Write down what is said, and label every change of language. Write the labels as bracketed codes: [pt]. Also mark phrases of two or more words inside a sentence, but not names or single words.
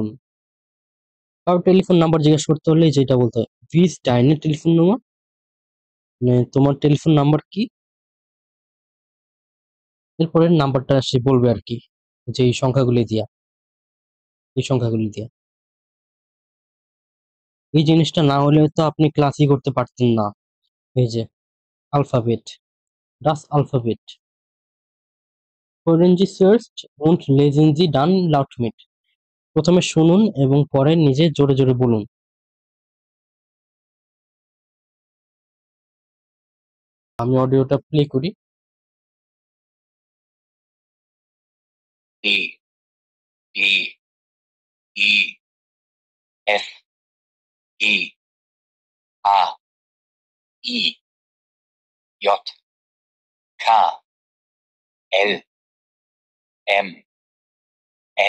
[bn] কারো টেলিফোন নাম্বার জিজ্ঞাসা করতে হলে যেটা বলতে হয়, [de] Wie ist deine Telefon Nummer, [bn] মানে তোমার টেলিফোন নাম্বার কি, এরপরে নাম্বারটা সে বলবে আর কি, যে এই সংখ্যাগুলি দিয়া, এই সংখ্যাগুলি দিয়া। এই জিনিসটা না হলে তো আপনি ক্লাসই করতে পারতেন না। এই যে আলফাবেট, [de] das Alphabet. Hören Sie zuerst und lesen Sie dann laut mit. [bn] প্রথমে শুনুন এবং পরে নিজে জোরে জোরে বলুন। আমি অডিওটা প্লে করি। [de] E, E, I, F, E, A, I, J, K, L, M, N,